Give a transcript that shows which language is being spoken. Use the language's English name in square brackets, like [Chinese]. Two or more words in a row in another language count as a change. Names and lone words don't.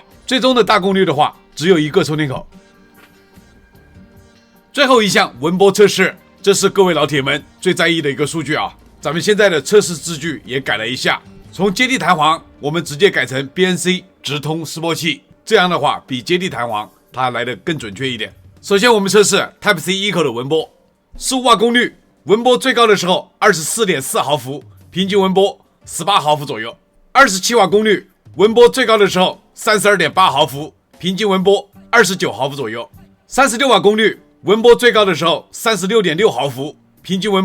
[Chinese] 最終的大功率的話，只有1個充電口。最後一項文波測試，這是各位老鐵們最在意的一個數據啊。咱們現在的測試字句也改了一下，從接地彈簧我們直接改成 BNC 直通示波器，這樣的話比接地彈簧它來得更準確一點。首先我們測試 Type-C 1口的文波，15瓦功率，文波最高的時候 24.4 毫伏，平均文波18毫伏左右。27瓦功率，文波最高的时候 32.8 毫伏，平均文波29毫伏左右。36瓦功率，文波最高的时候 36.6 毫伏，平均文